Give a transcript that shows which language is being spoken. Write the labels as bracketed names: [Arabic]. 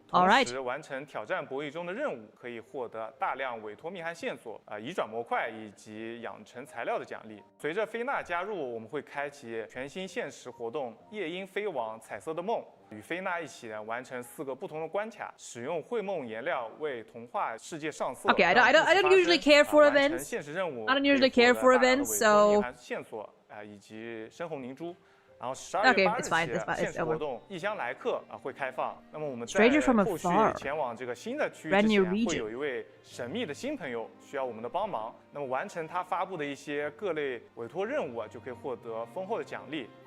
[Chinese] 同时完成挑战博弈中的任务，可以获得大量委托密函线索、移转模块以及养成材料的奖励。随着菲娜加入，我们会开启全新限时活动夜莺飞往彩色的梦。与菲娜一起完成4个不同的关卡，使用绘梦颜料为童话世界上色。 [English] Okay, I don't usually care for events. [Chinese] 现实任务 [English] I don't usually care for events, so. [Chinese] 线索以及深红灵珠。然后12月8日起，限时活动异乡来客会开放。那么我们在后续前往这个新的区域之前，会有一位神秘的新朋友需要我们的帮忙。那么完成他发布的一些各类委托任务就可以获得丰厚的奖励。